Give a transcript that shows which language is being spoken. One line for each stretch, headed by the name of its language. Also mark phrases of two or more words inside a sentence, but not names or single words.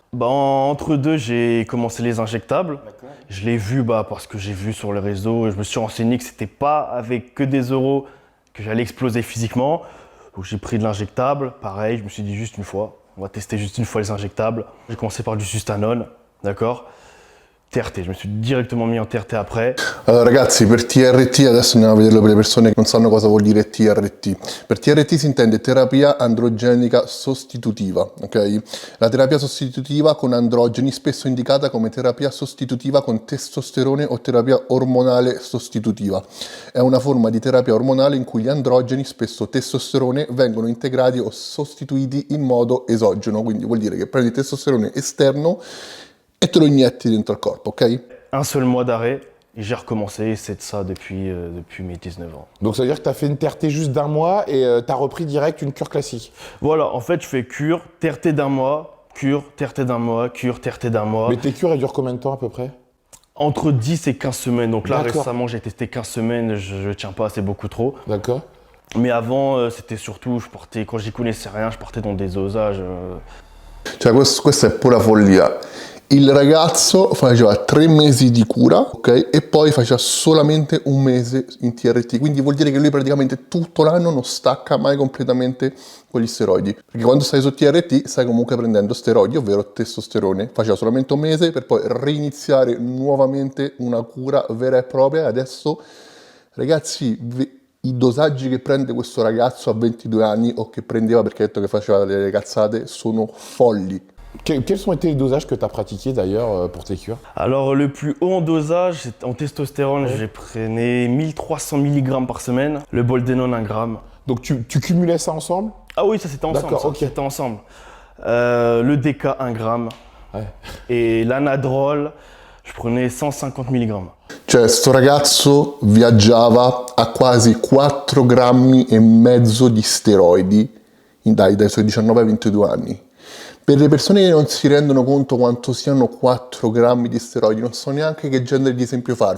French: Bah, entre deux, j'ai commencé les injectables. Je l'ai vu parce que j'ai vu sur les réseaux et je me suis renseigné que c'était pas avec que des euros que j'allais exploser physiquement. Donc j'ai pris de l'injectable, pareil, je me suis dit juste une fois, on va tester juste une fois les injectables. J'ai commencé par du Sustanone, d'accord? TRT, je me suis direttamente mis en TRT après.
Italian: Allora ragazzi, per TRT, adesso andiamo a vederlo per le persone che non sanno cosa vuol dire TRT. Per TRT si intende terapia androgenica sostitutiva, ok? La terapia sostitutiva con androgeni, spesso indicata come terapia sostitutiva con testosterone o terapia ormonale sostitutiva. È una forma di terapia ormonale in cui gli androgeni, spesso testosterone, vengono integrati o sostituiti in modo esogeno, quindi vuol dire che prendi testosterone esterno et te lo inietti dentro il corpo, ok?
French: Un seul mois d'arrêt et j'ai recommencé et c'est de ça depuis mes 19 ans. Donc ça veut dire que tu as fait une TRT juste d'un mois et tu as repris direct une cure classique? Voilà, en fait je fais cure, TRT d'un mois, cure, TRT d'un mois, cure, TRT d'un mois. Mais tes cures, elles durent combien de temps à peu près? Entre 10 et 15 semaines, donc là D'accord. récemment j'ai testé 15 semaines, je tiens pas, c'est beaucoup trop. D'accord. Mais avant c'était surtout, quand j'y connaissais rien, je partais dans des dosages.
Italian: Cioè questa è pura follia. Il ragazzo faceva 3 mesi di cura, ok? E poi faceva solamente un mese in TRT, quindi vuol dire che lui praticamente tutto l'anno non stacca mai completamente con gli steroidi. Perché quando stai su TRT stai comunque prendendo steroidi, ovvero testosterone. Faceva solamente un mese per poi reiniziare nuovamente una cura vera e propria. E adesso, ragazzi, i dosaggi che prende questo ragazzo a 22 anni o che prendeva perché ha detto che faceva delle cazzate sono folli.
French: Quels ont été les dosages que tu as pratiqués d'ailleurs pour tes cures? Alors le plus haut en dosage, en testostérone, j'ai prenais 1300 mg par semaine, le Boldenone 1 gramme. Donc tu cumulais ça ensemble? Ah oui, ça c'était ensemble. D'accord, ok. C'était ensemble. Le DK 1 gramme Ouais. et l'anadrol, je prenais 150 mg.
Italian: Cioè, sto ragazzo viaggiava a quasi 4 grammi e mezzo di steroidi dai suoi 19 ai 22 anni. Per le persone che non si rendono conto quanto siano 4 grammi di steroidi, non so neanche che genere di esempio farvi.